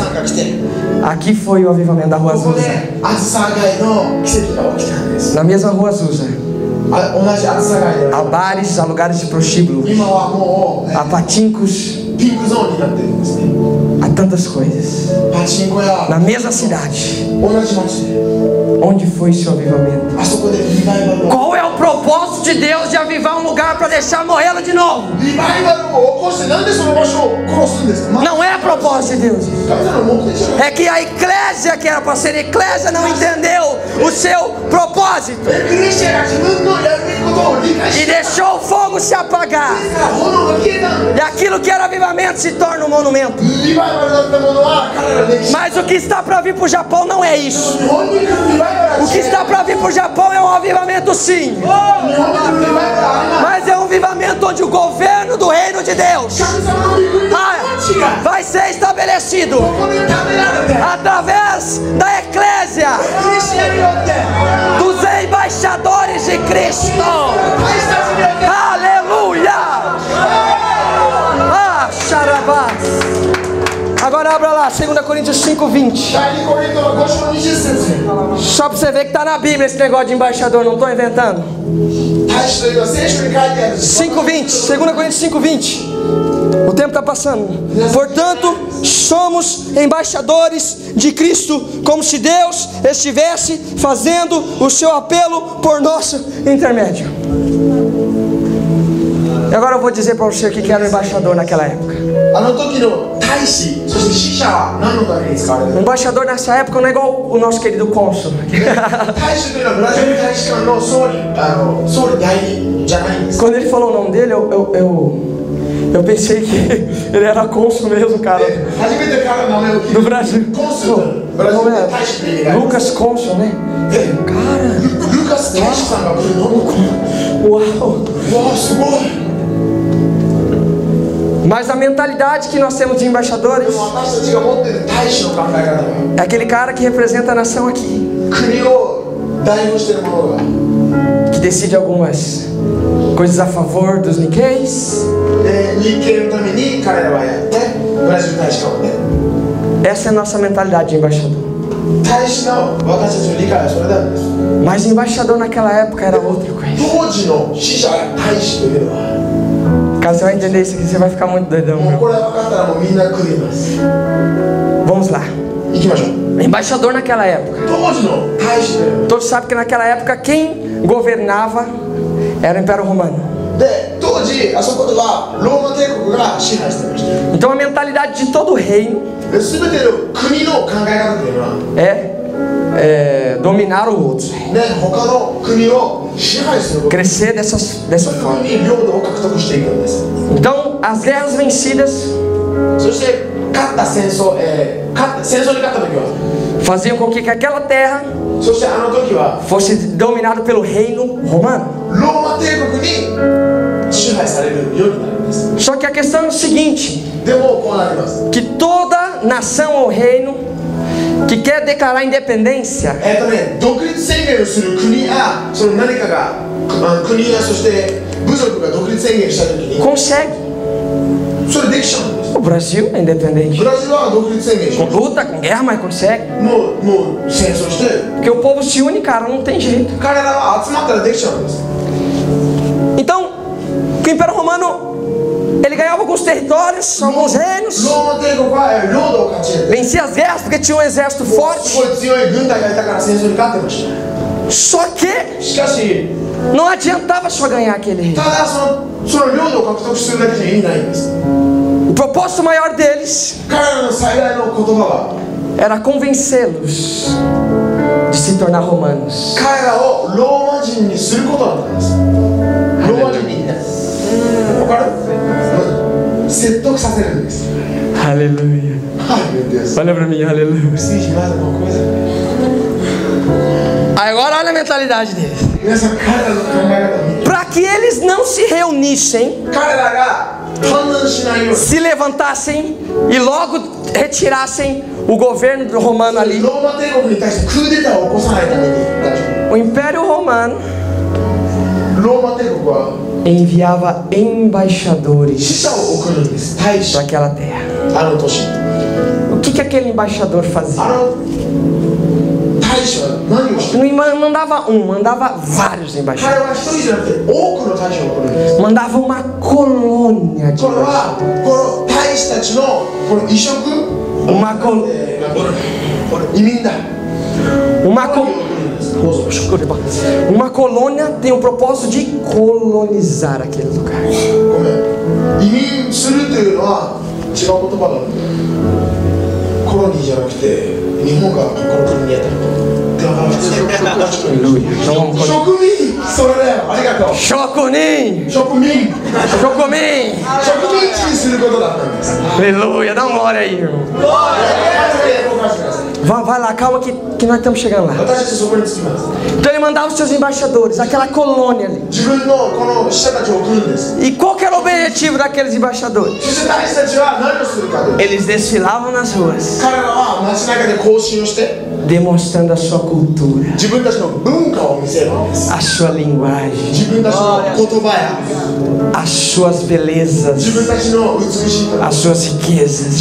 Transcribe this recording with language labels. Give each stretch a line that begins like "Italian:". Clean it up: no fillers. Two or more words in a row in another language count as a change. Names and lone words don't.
Portuguese: Aqui foi o avivamento da Rua Azusa. Na mesma Rua Azusa, há bares, há lugares de prostíbulo, há patincos, há tantas coisas. Na mesma cidade. Onde foi seu avivamento? Qual é o propósito propósito de Deus de avivar um lugar para deixar morrê-lo de novo.
Japanese: リバイバルを起こしてなんでその場所を殺すんですか。
Portuguese: Não é propósito de Deus.
Japanese: 神様の目的じゃない。
Portuguese: É que a igreja que era para ser eclésia não entendeu o seu propósito
Japanese: クリスチャンが自分のやるべきことを理解
Portuguese: e
Japanese: して、
Portuguese: deixou o fogo se apagar.
Japanese: 炎が消えたん
Portuguese: E
Japanese: だ。
Portuguese: aquilo que era avivamento se torna um monumento.
Japanese: リバイバルだったものは彼らの歴史。
Portuguese: Mas o que está para vir para o Japão não é isso.
Japanese: 日本に来るリバイバルは
Portuguese: O que está para vir para o Japão é um avivamento sim.
Japanese: 日本に来るリバイバルはあります。
Portuguese: Mas é um avivamento onde o governo do reino de Deus
Japanese: 神様の御国の統治が
Portuguese: vai ser estabelecido
Japanese: ここで食べられて、
Portuguese: através da eclésia,
Japanese: クリスチャンによって、
Portuguese: dos embaixadores de Cristo.
Japanese: 私たちによって、
Portuguese: Aleluia! Ah, xarabás. Agora abra lá, 2 Coríntios 5:20.
Japanese: 第2コリントの5章20節。
Portuguese: Só para você ver que está na Bíblia esse negócio de embaixador, não estou inventando.
Japanese: 大使というのは聖書に書いてある。
Portuguese: 5:20, 2 Coríntios 5:20. O tempo está passando. Portanto, somos embaixadores de Cristo, como se Deus estivesse fazendo o seu apelo por nosso intermédio. E agora eu vou dizer para você o que era o embaixador naquela época.
Japanese: あの時の大使、そして使者は何のために使われてい
Portuguese: O
Japanese: る
Portuguese: embaixador nessa época não é igual o nosso querido cônsul.
Japanese: 大使というのはブラジル大使館の総理代理じゃないんです。
Portuguese: Quando ele falou o nome dele, eu pensei que ele era cônsul mesmo, cara.
Japanese: 初めて彼の名前を聞い
Portuguese: Do
Japanese: て、
Portuguese: Brasil.
Japanese: コンスル、ブラジルで大使って意味があります。
Portuguese: Lucas cônsul, né?
Japanese: で、
Portuguese: Cara,
Japanese: ルカス大使さんが来るの。
Portuguese: uau!
Japanese: わあ、すごい。
Portuguese: Mas a mentalidade que nós temos de
Japanese: で
Portuguese: embaixadores
Japanese: も私たちが持っている大使の考え方は、
Portuguese: é aquele cara que representa a nação aqui,
Japanese: 国を代表しているものが、
Portuguese: que decide algumas coisas a favor dos Nikkeis.
Japanese: 日系のために彼らはやって、ブラジル大使館をね。
Portuguese: Essa é a nossa mentalidade de embaixador.
Japanese: 大使の私たちの理解はそれなんです。
Portuguese: Mas embaixador naquela época era outra coisa.
Japanese: 当時の使者や大使というのは、
Portuguese: Caso você vai entender isso aqui, você vai ficar muito doidão.
Japanese: もう
Portuguese: Meu.
Japanese: これ分かったらもうみんな食います。
Portuguese: Vamos lá.
Japanese: 行きましょう。
Portuguese: Embaixador naquela época.
Japanese: 当時の大使というのは、
Portuguese: Todos sabem que naquela época quem governava era o Império Romano.
Japanese: で、当時あそこではローマ帝国が支配していました。
Portuguese: Então a mentalidade de todo reino
Japanese: で、全ての国の考え方というのは、
Portuguese: é dominar o outro,
Japanese: ね、他の国を支配すること。
Portuguese: crescer dessa
Japanese: そういうふ
Portuguese: forma.
Japanese: うに領土を獲得していくんです。
Portuguese: Então as guerras vencidas
Japanese: そして勝った戦争、戦争に勝った時は、
Portuguese: faziam com que aquela terra
Japanese: そしてあの時は
Portuguese: fosse dominada pelo reino romano.
Japanese: ローマ帝国に支配されるようになるんです。
Portuguese: Só que a questão é o seguinte,
Japanese: でもこうなります。
Portuguese: que toda nação ou reino que quer declarar independência
Japanese: 独立宣言をする国やその何かが国やそして部族が独立宣言した時に
Portuguese: consegue.
Japanese: それできちゃうんです。
Portuguese: O Brasil é independente.
Japanese: ブラジルは独立宣言し
Portuguese: Com
Japanese: まし
Portuguese: luta, com guerra, mas consegue.
Japanese: た。もう戦争して
Portuguese: Porque o povo se une, cara, não tem jeito.
Japanese: 彼らは集まったらできちゃうんです。
Portuguese: Então, o Império Romano, ele ganhava alguns territórios, alguns reinos,
Japanese: ローマ帝国は領土を勝ち得て
Portuguese: vencia as guerras porque tinha um exército
Japanese: す
Portuguese: forte.
Japanese: ごい強い軍隊がいたから戦争に勝ってまし
Portuguese: Só que
Japanese: た。しかし
Portuguese: não adiantava só ganhar aquele reino.
Japanese: ただその領土を獲得するだけじゃ意味ないんです。 O propósito maior deles 彼らの最大の言葉は era convencê-los de se tornar romanos. 彼らをローマ人にすることだったんです。ローマ人にね、わかる？説得させるんです。
Portuguese: Aleluia.
Japanese: はい、です。
Portuguese: Olha pra mim, aleluia. Agora olha a mentalidade deles.
Japanese: 皆さん、彼らの考え方を見て、
Portuguese: Para que eles não se reunissem,
Japanese: 彼らが反乱しないように、
Portuguese: se levantassem e logo retirassem o governo romano ali.
Japanese: ローマ帝国に対してクーデターを起こさないために、
Portuguese: O Império Romano
Japanese: ローマ帝国は
Portuguese: enviava embaixadores
Japanese: 使者を送るんです。大使、
Portuguese: para aquela terra.
Japanese: あの都市。
Portuguese: O que aquele embaixador
Japanese: あ
Portuguese: fazia?
Japanese: の大使は何をしてる？
Portuguese: Não mandava um, mandava vários
Japanese: 彼
Portuguese: embaixadores.
Japanese: は一人じゃなくて多くの大使を送るんです。
Portuguese: Mandava uma colônia de
Japanese: これ
Portuguese: embaixadores.
Japanese: はこの大使たちのこの移植、
Portuguese: Uma, col
Japanese: これ移民だ。
Portuguese: uma,
Japanese: こ
Portuguese: col
Japanese: れを送るんです。
Portuguese: Uma colônia tem o propósito de colonizar aquele lugar.
Japanese: ごめん、移民するというのは違う言葉だ。コロニーじゃなくて日本がこの国にやったことって分からない。植民、それだよ。ありがとう。植民地にすることだったんです。
Portuguese: Aleluia, dá uma hora aí, irmão. Vai lá, calma que nós estamos chegando lá. Então ele mandava os seus embaixadores, aquela colônia ali. E qual que era o objetivo daqueles embaixadores? Eles desfilavam nas ruas, demonstrando a sua cultura, a sua linguagem, as suas belezas, as suas riquezas.